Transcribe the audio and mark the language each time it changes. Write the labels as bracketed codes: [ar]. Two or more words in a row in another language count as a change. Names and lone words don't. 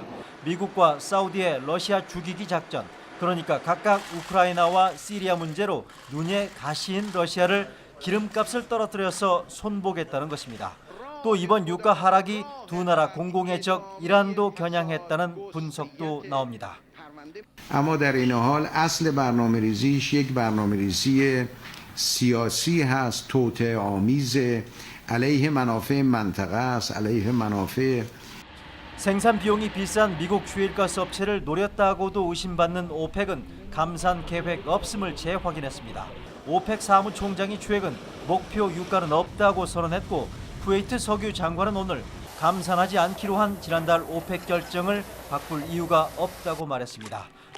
[ko] 미국과 사우디의 러시아 죽이기 작전, 그러니까 각각 우크라이나와 시리아 문제로 눈에 가시인 러시아를 기름값을 떨어뜨려서 손보겠다는 것입니다. 또 이번 유가 하락이 두 나라 공공의 적 이란도 겨냥했다는 분석도 나옵니다. [fa] اما در این حال اصل برنامه‌ریزیش یک برنامه‌ریزی سیاسی هست توطئه آمیز علیه منافع منطقه است علیه منافع [ko] 생산 비용이 비싼 미국 주일가스 업체를 노렸다고도 의심받는 오펙은 감산 계획 없음을 재확인했습니다. 오펙 사무총장이 최근 목표 유가는 없다고 선언했고 쿠웨이트 석유 장관은 오늘 감산하지 않기로 한 지난달 오펙 결정을 바꿀 이유가 없다고 말했습니다.